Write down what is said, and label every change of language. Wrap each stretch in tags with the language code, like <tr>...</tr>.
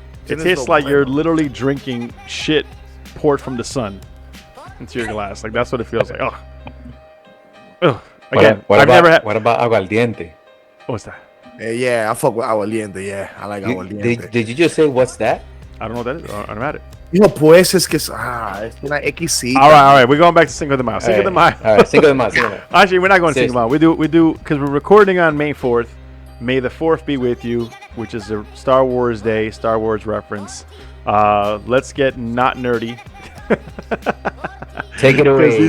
<en>It tastes like you're literally drinking shit poured from the sun into your glass. Like, that's what it feels like. Ugh. Again, what about aguardiente? What's that? Yeah, I fuck with Aguardiente. Yeah, I like Aguardiente. Did you just say what's that? I don't know what that is. I'm at it.</en> <es>Hijo, pues es que es una exquisita.</es> <en>All right. We're going back to Cinco de Mayo. Cinco de Mayo. All right, Cinco de Mayo. Cinco de Mayo. Actually, we're not going to Cinco Seriously. de Mayo. We do because we're recording on May 4th. May the 4th be with you, which is a Star Wars Day, Star Wars reference. Let's get not nerdy. Take it away.</en>